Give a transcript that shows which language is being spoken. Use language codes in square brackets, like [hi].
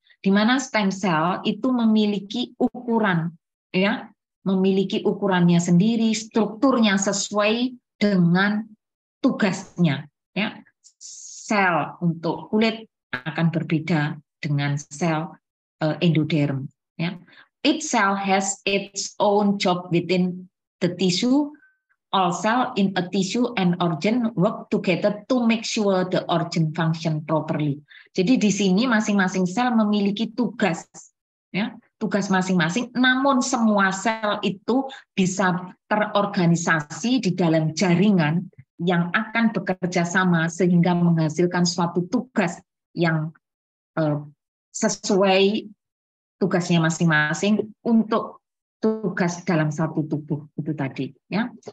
[id] Di mana stem cell itu memiliki ukuran ya, memiliki ukurannya sendiri, strukturnya sesuai dengan tugasnya ya. Sel untuk kulit akan berbeda dengan sel endoderm ya. [en] Each cell has its own job within the tissue. All cell in a tissue and organ work together to make sure the organ function properly. [id] Jadi di sini masing-masing sel memiliki tugas, ya, tugas masing-masing. Namun semua sel itu bisa terorganisasi di dalam jaringan yang akan bekerja sama sehingga menghasilkan suatu tugas yang sesuai tugasnya masing-masing untuk tugas dalam satu tubuh itu tadi, ya.